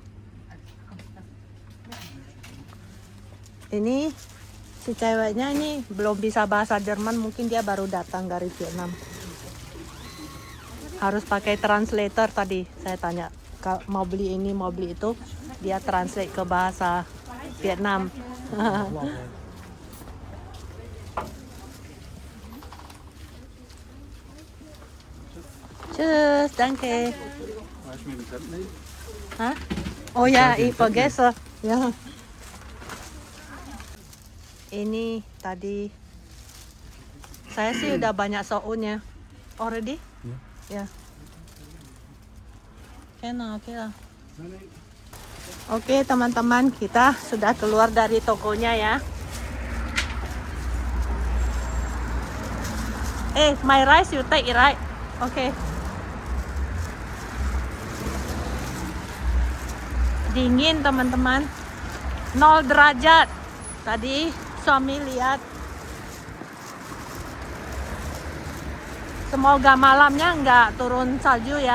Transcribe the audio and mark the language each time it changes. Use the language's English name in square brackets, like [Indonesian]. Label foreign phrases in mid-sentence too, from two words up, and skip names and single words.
[Indonesian] Ini si ceweknya ini belum bisa bahasa Jerman, mungkin dia baru datang dari Vietnam. Harus pakai translator. Tadi saya tanya mau beli ini mau beli itu, dia translate ke bahasa Vietnam. [German] Tschüss, danke. Weißt du, wie das nicht? [Indonesian] Hah? Oh ya, [German] ich vergesse. [Indonesian] Ya. Ini tadi saya sih udah banyak sounnya. Already? Ya. Oke lah. Oke teman-teman, kita sudah keluar dari tokonya ya. [English] My rice you take it, right? [Indonesian] Oke. Dingin teman-teman, 0 derajat. Tadi suami lihat. Semoga malamnya nggak turun salju ya.